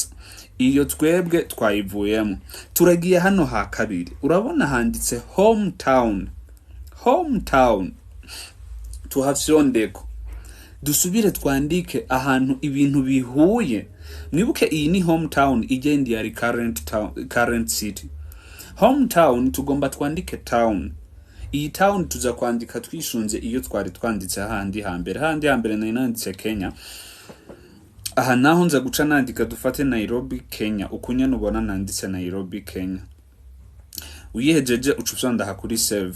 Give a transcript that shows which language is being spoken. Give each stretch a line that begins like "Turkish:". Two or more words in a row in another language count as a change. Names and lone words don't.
Rundi: Iyo twebwe twayivuyemo. Turagiye hano ha kabiri. Urabona handitse hometown. Tuhafyondeko. Dusubire twandike ahantu ibintu bihuye. Mwibuke iyi ni hometown, igendi yari current city. Hometown tugomba twandike town. Iyi town tuza kwandika twishunze iyo twari twanditse handi hambere nanditse Kenya. Aha naho nza guca nandika dufate Nairobi Kenya. Ukunya nubona nanditse Nairobi Kenya. Uyihejeje ucufyonda hakuri save.